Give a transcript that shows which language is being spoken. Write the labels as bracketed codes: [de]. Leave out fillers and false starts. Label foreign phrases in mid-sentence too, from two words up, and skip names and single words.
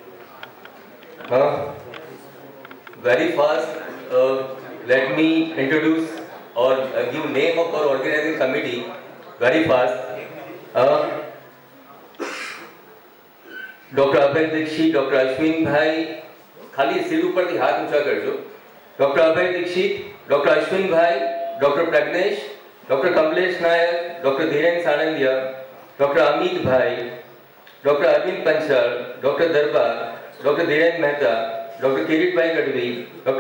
[en] Very fast, let me introduce or give name of our organizing committee. Very fast. Dr. [gu] Abhay Dixit, Dr. Ashwin Bhai, ખાલી સિર ઉપર થી હાથ ઊંચા કર જો. [en] Dr. Abhay Dixit, Dr. Ashwin Bhai, Dr. Pragnesh, Dr. Kamlesh Nayak, Dr. Dhiren Sanandia, Dr. Amit Bhai, Dr. Arvind Panchal, Dr. Darbar, Dr. Dhiren Mehta, Dr. Kirit Bhai Gadvi, Dr.